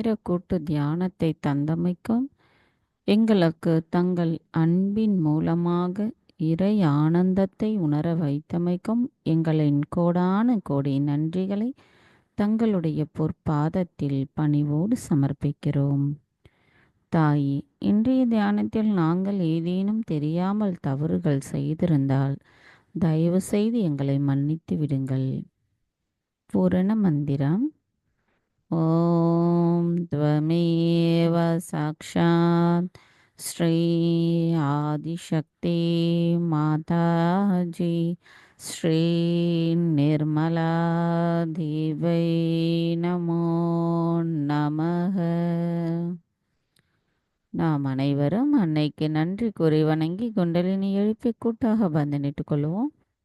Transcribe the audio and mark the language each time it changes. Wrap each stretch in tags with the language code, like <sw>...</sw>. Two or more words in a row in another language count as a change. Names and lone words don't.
<ta>கூட்டு தியானத்தை தந்தமைக்கும், எங்களுக்கு தங்கள் அன்பின் மூலமாக இறை ஆனந்தத்தை உணர வைத்தமைக்கும் எங்களின் கோடான கோடி நன்றிகளை தங்களுடைய பொற்பாதத்தில் பணிவோடு சமர்ப்பிக்கிறோம். தாயே, இன்றைய தியானத்தில் நாங்கள் ஏதேனும் தெரியாமல் தவறுகள் செய்திருந்தால் தயவு செய்து எங்களை மன்னித்து விடுங்கள். பூரண மந்திரம்.</ta> <sa>ஓம் त्वमेव साक्षात् श्री आदिशक्ति माताजी श्री निर्मला देवै नमो नमः.</sa> <ta>நாம் அனைவரும் அன்னைக்கு நன்றி கூறி வணங்கி குண்டலினி எழுப்பி கூட்டாக பந்தனிட்டுக் கொள்வோம்.</ta>